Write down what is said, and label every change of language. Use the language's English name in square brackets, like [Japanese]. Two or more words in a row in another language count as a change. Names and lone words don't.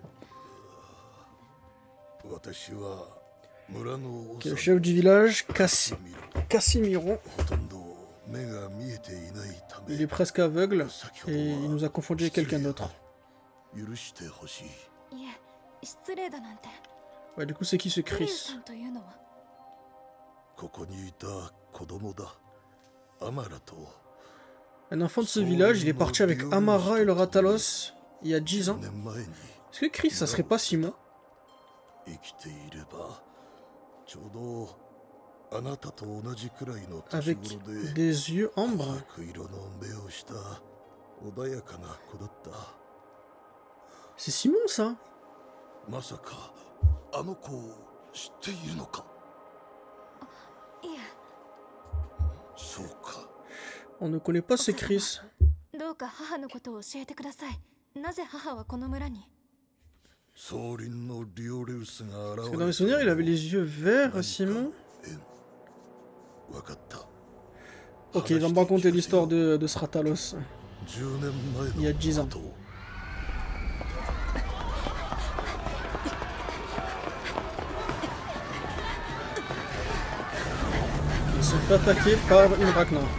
[French] Okay, le chef du village, Casimiro. Il est presque aveugle et il nous a confondu avec quelqu'un d'autre. Ouais, du coup, c'est qui ce Chris? [Japanese] ここにいた子供だ。アマラと [French] Un enfant de ce village, il est parti avec Amara et le Ratalos il y a 10 ans. [Japanese] 10 年前に [French] Est-ce que Chris, ça serait pas Simon? [Japanese] 生きていればちょうどあなたと同じくらいの年 [French] Avec [Japanese] 頃で [French] des yeux ambre. [Japanese] 白色の目をした穏やかな子だった。 [French] C'est Simon, ça? [Japanese] まさかあの子を知っているのか。いえ、そうか。 [French] On ne connaît pas ce Chris. [Japanese] どうか母のことを教えてください。なぜ母はこの村に？総輪のリオレウスが [French] Parce [Japanese] 現 [French] que [Japanese] れ [French] dans mes souvenirs, il avait les yeux verts, Simon. [Japanese] わかった。 [French] Ok, il va me raconter l'histoire de ce Ratalos. [Japanese] 10 年前の [French] Il y a 10 ans. [Japanese] ことを [French] Il se fait attaquer par une Ragnar.